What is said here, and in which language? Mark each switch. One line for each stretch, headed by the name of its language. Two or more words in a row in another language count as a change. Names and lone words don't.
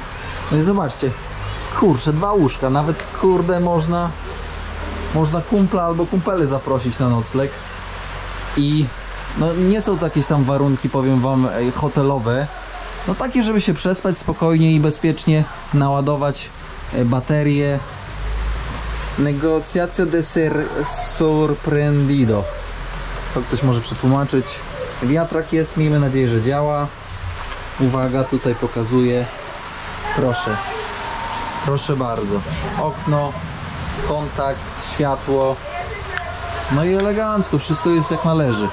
Polish: No i zobaczcie, kurczę, 2 łóżka, nawet kurde można kumpla albo kumpele zaprosić na nocleg. I no nie są to jakieś tam warunki, powiem wam, hotelowe. No takie, żeby się przespać spokojnie i bezpiecznie, naładować baterie
Spanish: Negociacio de ser sorprendido.
Polish: To ktoś może przetłumaczyć. Wiatrak jest, miejmy nadzieję, że działa. Uwaga, tutaj pokazuję. Proszę. Proszę bardzo. Okno, kontakt, światło. No i elegancko, wszystko jest jak należy.